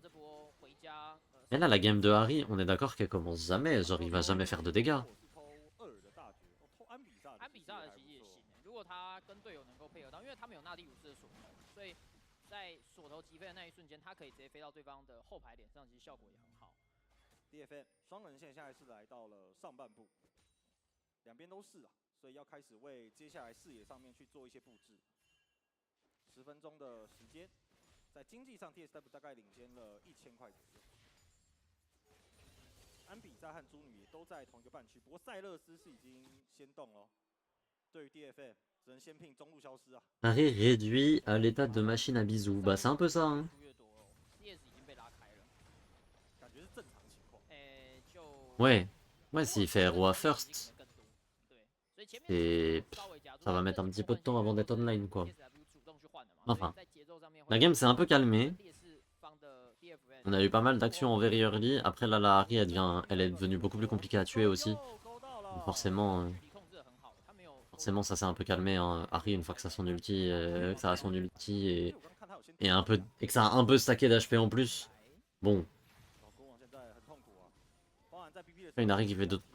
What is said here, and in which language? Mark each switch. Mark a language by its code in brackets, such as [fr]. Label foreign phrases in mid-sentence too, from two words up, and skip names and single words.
[fr] Et là la game de Harry, on est d'accord qu'elle commence jamais, genre il va jamais faire de dégâts. [zh] DFM 双人线现在是来到了上半部，两边都是啊，所以要开始为接下来视野上面去做一些布置。10分钟的时间，在经济上 TSW 大概领先了1000块左右。安比萨和猪女也都在同一个半区，不过塞勒斯是已经先动了。对于 DFM， 只能先拼中路消失啊。 [fr] Harry réduit à l'état de machine à bisous. Bah c'est un peu ça. Hein. Ouais, s'il fait roi first, et ça va mettre un petit peu de temps avant d'être online quoi. Enfin, la game s'est un peu calmée. On a eu pas mal d'actions en [en] very early. [fr] Après là, la Harry elle est devenue beaucoup plus compliquée à tuer aussi. Donc forcément, ça s'est un peu calmé. Hein. Harry une fois que ça a son ulti, et que ça a un peu stacké d'HP en plus. Bon. Une Harry qui fait 2...